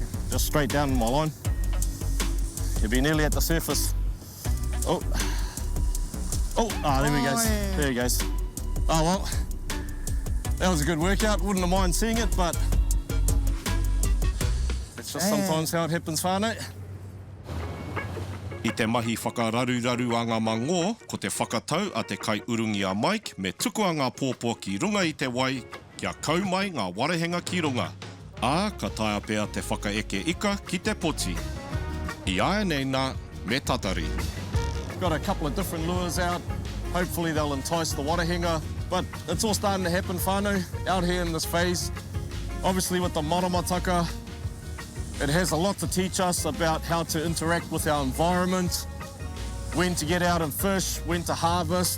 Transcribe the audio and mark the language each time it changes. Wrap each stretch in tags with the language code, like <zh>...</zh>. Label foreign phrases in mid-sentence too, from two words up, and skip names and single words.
<en>Just straight down my line. He'll be nearly at the surface. Oh, there he goes. Yeah. There he goes. Oh, well, that was a good workout. Wouldn't have mind seeing it, but it's just sometimes how it happens, whānau.</en> <mi>I te mahi whakararuraru a ngā mangō, ko te whakatau a te kai urungi a Mike, me tuku a ngā pōpō ki runga i te wai, kia kau mai ngā warehenga ki runga. Ā, ka taia pēr te whakaeke ika ki te poti. I aia nei nā, me tatari.</mi> <en>Got a couple of different lures out. Hopefully they'll entice the warehenga, but it's all starting to happen, whānau, out here in this phase. Obviously with the maramataka, it has a lot to teach us about how to interact with our environment, when to get out and fish, when to harvest.</en>